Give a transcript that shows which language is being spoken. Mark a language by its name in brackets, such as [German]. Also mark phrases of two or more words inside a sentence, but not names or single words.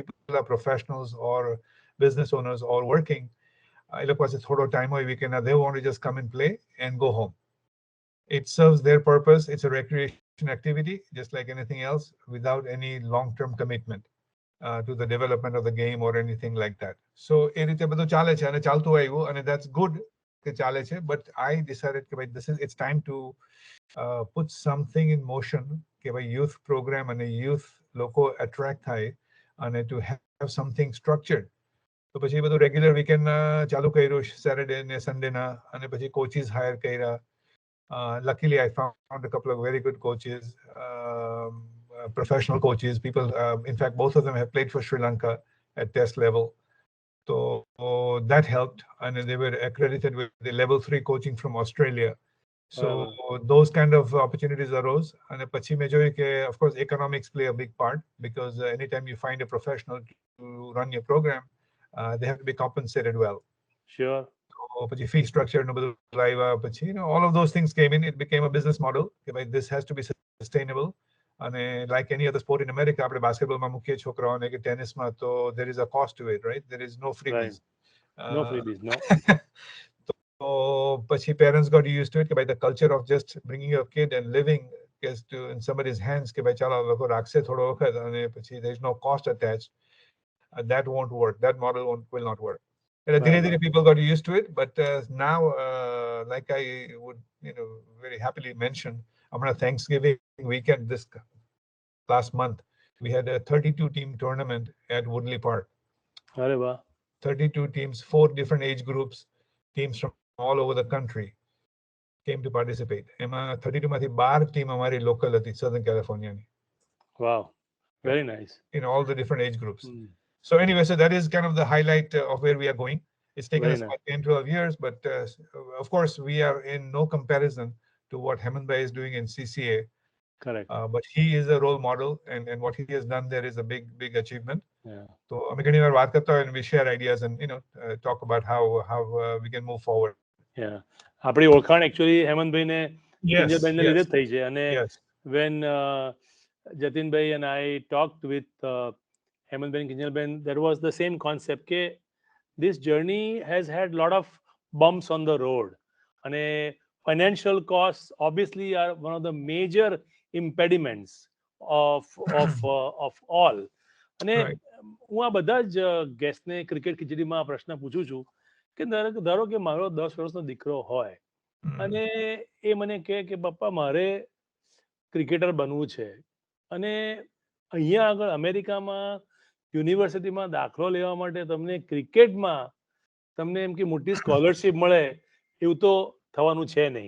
[English] People are professionals or business owners or working. They want to just come and play and go home. It serves their purpose. It's a recreation activity, just like anything else, without any long-term commitment to the development of the game or anything like that. So, [Gujarati] એ રીતે બધું ચાલે છે અને ચાલતું આવ્યું, અને [English] that's good. [Gujarati] કે ચાલે છે, [English] but I decided [Gujarati] કે ભાઈ [English] it's time to put something in motion [Gujarati] કે ભાઈ [English] youth program [Gujarati] અને youth લોકો attract થાય અને [English] to have something structured. [Gujarati] તો પછી એ બધું [English] regular weekend [Gujarati] ચાલુ કર્યું સેટરડે ને સન્ડે ના, અને પછી [English] coaches hire [Gujarati] કર્યા. [English] Luckily I found a couple of very good coaches, professional coaches, people, in fact both of them have played for Sri Lanka at test level. So that helped, and they were accredited with the level 3 coaching from Australia. So those kind of opportunities arose. And [Gujarati] પછી મેં જોયું કે [English] of course economics play a big part, because anytime you find a professional to run your program, they have to be compensated well. Sure. So pachi fee structure [Gujarati] નો બધું આવ્યા, પછી [English] all of those things came in. It became a business model [Gujarati] કે ભાઈ [English] this has to be sustainable. અને like any other sport in America, [Gujarati] આપણે બાસ્કેટબોલમાં મૂકીએ છોકરાઓને કે ટેનિસમાં, તો [English] there is a cost to it, right? There is no freebies. No freebies, no. So પછી parents got used to it [Gujarati] કે ભાઈ [English] the culture of just bringing your kid and living is to in somebody's hands [Gujarati] કે ભાઈ ચાલો લોકો રાખશે થોડો વખત અને પછી [English] there is no cost attached. That won't work. That model will not work. [Gujarati] ધીરે ધીરે [English] people got used to it, but now like I would very happily mention, amna Thanksgiving weekend this last month we had a 32 team tournament at Woodley Park. [Gujarati] અરે વાહ. [English] 32 teams, 4 different age groups, teams from all over the country came to participate. [Gujarati] એમાં 32 માંથી 12 team અમારી local હતી, Southern California ની. [English] Wow, very nice. In all the different age groups. So anyway, so that is kind of the highlight of where we are going. It's taken us about 10, 12 years, but of course we are in no comparison to what Hemant Bhai is doing in CCA. Correct. But he is a role model, and what he has done there is a big achievement. Yeah. So [Gujarati] અમે ઘણી વાર વાત કરતા હોય [English] and we share ideas and talk about how we can move forward. Yeah. [Gujarati] આપણી ઓળખાણ actually હેમંતભાઈને કિંજલબેનને લીધે જ થઈ છે. [English] અને when Jatinbhai and I talked with Hemantbhain and Kinjalben, there was the same concept કે this journey has had lot of bumps on the road, and financial costs obviously are one of the major impediments of all. [Gujarati] અને હું આ બધા જ ગેસ્ટને ક્રિકેટ ખીચડીમાં પ્રશ્ન પૂછું છું કે ધારો કે મારો 10 વર્ષનો દીકરો હોય અને એ મને કહે કે પપ્પા મારે ક્રિકેટર બનવું છે, અને અહીંયા આગળ અમેરિકામાં યુનિવર્સિટીમાં દાખલો લેવા માટે તમને ક્રિકેટમાં તમને એમ કે મોટી સ્કોલરશિપ મળે એવું તો થવાનું છે નહીં.